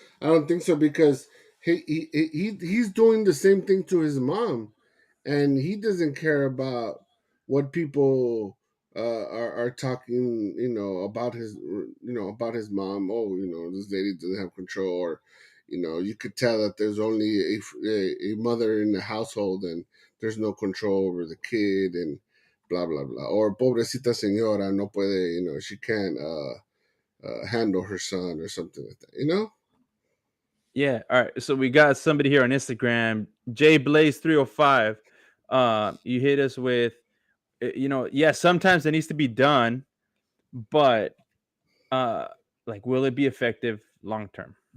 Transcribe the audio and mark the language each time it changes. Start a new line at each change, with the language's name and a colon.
English: I don't think so because he's doing the same thing to his mom, and he doesn't care about what people are talking. About his mom. Oh, this lady doesn't have control, or you could tell that there's only a mother in the household, and there's no control over the kid, and blah blah blah.
Spanish: Or pobrecita señora no puede.
English: She can't. Handle her son or something like that. Yeah. All right. So we got somebody here on Instagram, JBlaze305. You hit us with, yeah, sometimes it needs to be done, but uh, like, will it be effective long term?